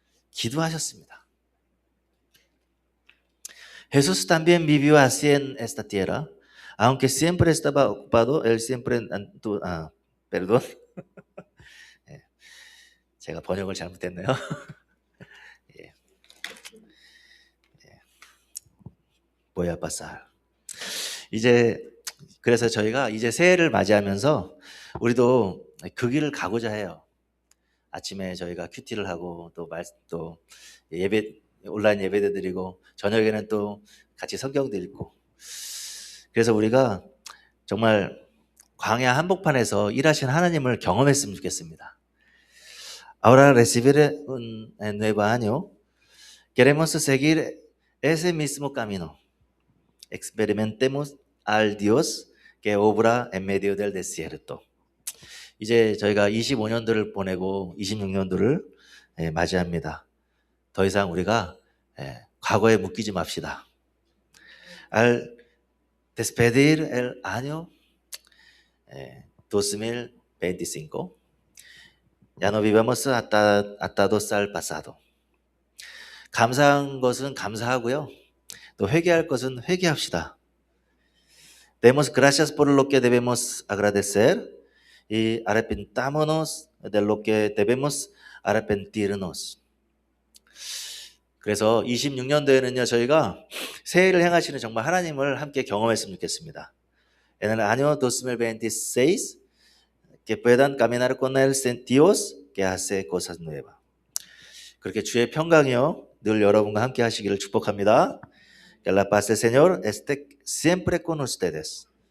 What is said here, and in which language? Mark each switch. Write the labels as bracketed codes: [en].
[ko] 기도하셨습니다. [es] Jesús también vivió así en esta tierra. Aunque siempre estaba ocupado, él siempre... perdón. [ko] 제가 번역을 잘못했네요. 예. [es] Voy a pasar. [ko] 그래서 저희가 이제 새해를 맞이하면서 우리도 그 길을 가고자 해요. 아침에 저희가 큐티를 하고 또 예배, 온라인 예배도 드리고 저녁에는 또 같이 성경도 읽고, 그래서 우리가 정말 광야 한복판에서 일하신 하나님을 경험했으면 좋겠습니다. [es] Ahora recibir un nuevo año, queremos seguir ese mismo camino. Experimentemos al Dios que obra en medio del desierto. [ko] 이제 저희가 25년도를 보내고 26년도를 맞이합니다. 더 이상 우리가 과거에 묶이지 맙시다. [es] Al despedir el año 2025, ya no vivamos atados al pasado. [ko] 감사한 것은 감사하고요, 또 회개할 것은 회개합시다. [es] Demos gracias por lo que debemos agradecer y arrepentámonos de lo que debemos arrepentirnos. [ko] 그래서 26년도에는요, 저희가 새해를 행하시는 정말 하나님을 함께 경험했으면 좋겠습니다. [es] En el año 2026, que puedan caminar con el Dios que hace cosas nuevas. [ko] 그렇게 주의 평강이요, 늘 여러분과 함께 하시기를 축복합니다. [es] Que la paz del Señor esté siempre con ustedes.